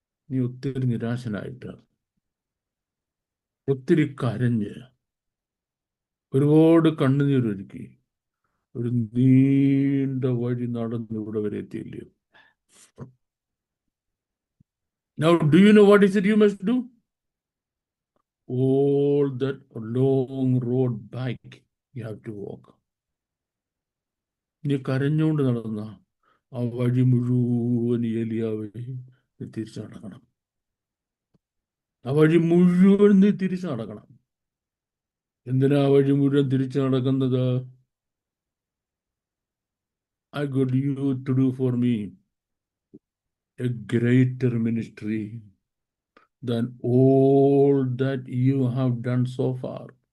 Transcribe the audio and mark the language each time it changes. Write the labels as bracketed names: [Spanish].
[Malayalam] നീ ഒത്തിരി നിരാശനായിട്ട്, ഒത്തിരി കരഞ്ഞ്, ഒരുപാട് കണ്ണുനീരൊഴുക്കി, ഒരു നീണ്ട വഴി നടന്ന് ഇവിടെ വരെ എത്തിയില്ലയോ? [English] Now, do you know what is it you must do? All that long road back you have to walk. [Malayalam] നീ കരഞ്ഞുകൊണ്ട് നടന്ന ആ വഴി മുഴുവൻ ഏലിയാവേ നീ തിരിച്ചു നടക്കണം. ആ വഴി മുഴുവൻ നീ തിരിച്ചു നടക്കണം. എന്തിനാ ആ വഴി മുഴുവൻ തിരിച്ചു നടക്കുന്നത്? [English] I got you to do for me a greater ministry than all that you have done so far.